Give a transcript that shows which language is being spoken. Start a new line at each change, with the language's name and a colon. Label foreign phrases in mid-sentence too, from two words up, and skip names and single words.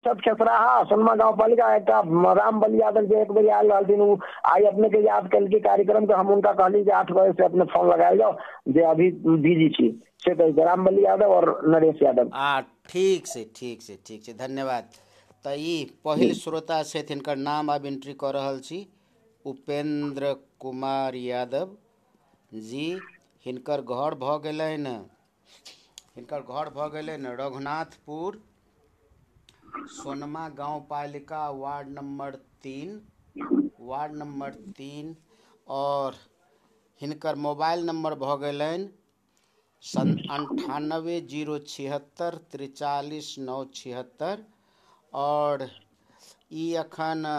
Maithili: अक्षत खेसराहा सोनमा गाँव पालिका एक राम बलि यादव जो एक बजे आयल रहथिन आई अपने के याद कल के कार्यक्रम के हम उनका कहली 8 बजे से अपने फोन लगाए जाओ जे अभी बिजी छी से कह राम बलि यादव और नरेश यादव। ठीक से धन्यवाद। तो ई पहिल श्रोता से हिनकर नाम अब एंट्री कर रहल छी उपेंद्र कुमार यादव जी। हिनकर घर भ गेलैन रघुनाथपुर सोनमा गांव पालिका वार्ड नंबर 3 और हिनकर मोबाइल नंबर भ गेलैन 98 076 43 976 और ई अखन